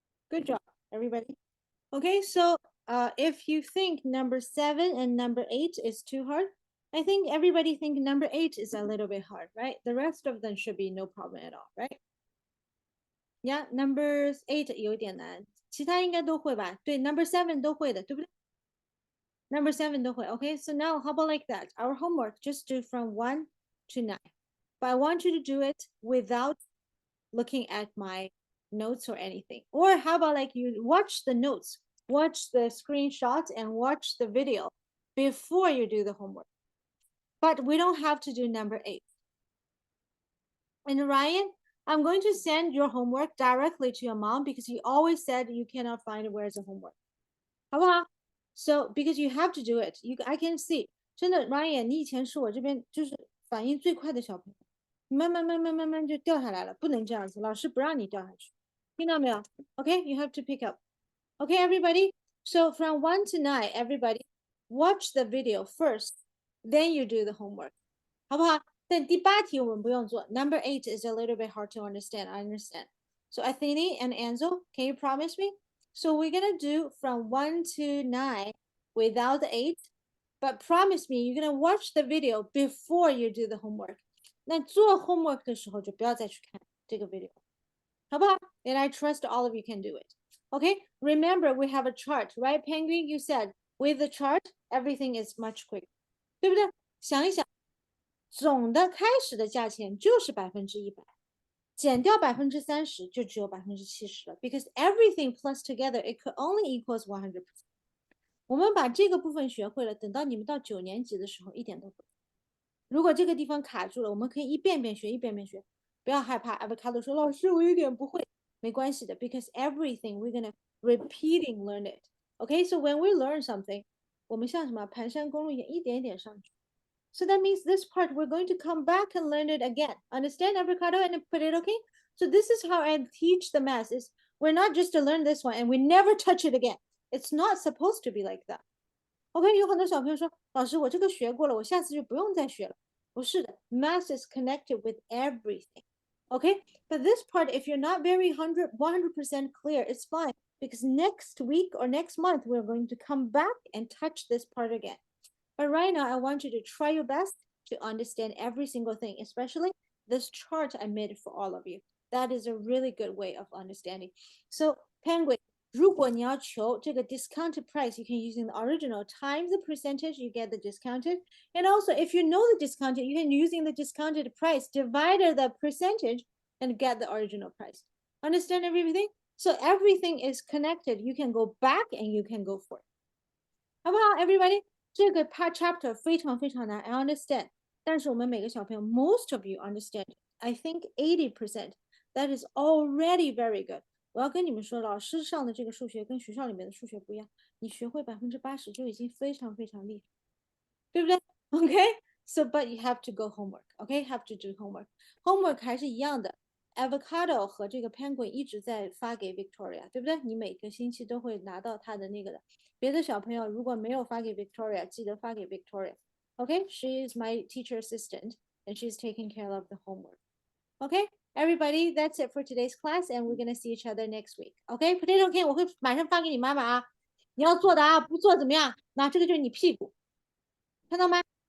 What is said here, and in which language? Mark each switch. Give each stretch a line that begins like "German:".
English: Good job, everybody. Okay, so if you think number 7 and number 8 is too hard, I think everybody think number 8 is a little bit hard, right? The rest of them should be no problem at all, right? Yeah, number 8
Chinese: 有点难，其他应该都会吧？对 ，
English: number 7
Chinese: 都会的，对不对？
English: Number 7
Chinese: 都会。
English: Okay, so now how about like that? Our homework just do from 1 to 9, but I want you to do it without looking at my notes or anything. Or how about like you watch the notes, watch the screenshot, and watch the video before you do the homework. But we don't have to do number 8. And Ryan, I'm going to send your homework directly to your mom because you always said you cannot find where's the homework.
Chinese: 好不好？
English: So because you have to do it, I can see.
Chinese: 真的 Ryan， 你以前是我这边就是反应最快的小朋友，慢慢就掉下来了，不能这样子，老师不让你掉下去，听到没有 ？
English: Okay, you have to pick up. Okay, everybody. So from 1 to 9, everybody watch the video first, then you do the homework.
Chinese: 好不好？但第8题我们不用做。
English: Number 8 is a little bit hard to understand. I understand. So Athene and Enzo, can you promise me? So we're gonna do from 1 to 9 without the 8, but promise me you're gonna watch the video before you do the homework.
Chinese: 那做 homework 的时候就不要再去看这个 video. 好不好？
English: And I trust all of you can do it. Okay, remember we have a chart, right? Penguin, you said with the chart, everything is much quicker.
Chinese: 对不对？想一想，总的开始的价钱就是100%，减掉30%就只有70%了。
English: Because everything plus together, it could only equals 100%.
Chinese: 我们把这个部分学会了，等到你们到9年级的时候一点都不。如果这个地方卡住了，我们可以一遍遍学，不要害怕。
English: Avocado
Chinese: 说：“老师，我有点不会。” 没关系的
English: ，because everything we're gonna repeating learn it. Okay, so when we learn something,
Chinese: 我们像什么盘山公路一点一点上去。
English: So that means this part we're going to come back and learn it again. Understand, Avocado, and put it okay? So this is how I teach the math. Is we're not just to learn this one and we never touch it again. It's not supposed to be like that.
Chinese: OK， 有很多小朋友说，老师，我这个学过了，我下次就不用再学了。不是的
English: ，math is connected with everything. Okay, but this part, if you're not very 100% clear, it's fine because next week or next month we're going to come back and touch this part again. But right now, I want you to try your best to understand every single thing, especially this chart I made for all of you. That is a really good way of understanding. So, Penguin,
Chinese: 如果你要求这个
English: discounted price, you can use the original times the percentage, you get the discounted. And also, if you know the discounted, you can using the discounted price, divided the percentage and get the original price. Understand everything? So everything is connected. You can go back and you can go forward.
Chinese: 好不好 everybody? 这个 chapter 非常难
English: I understand.
Chinese: 但是我们每个小朋友
English: most of you understand. I think 80%. That is already very good.
Chinese: 我要跟你们说，老师上的这个数学跟学校里面的数学不一样，你学会80%就已经非常厉害，对不对 ？
English: Okay, so but you have to go homework. Okay, have to do homework.
Chinese: Homework 还是一样的。Avocado 和这个 Penguin 一直在发给 Victoria， 对不对？你每个星期都会拿到他的那个的。别的小朋友如果没有发给 Victoria， 记得发给 Victoria.
English: Okay, she is my teacher assistant and she's taking care of the homework. Okay, everybody, that's it for today's class, and we're gonna see each other next week. Okay, potato can
Chinese: 我会马上发给你妈妈啊，你要做的啊，不做怎么样？那这个就是你屁股，看到吗？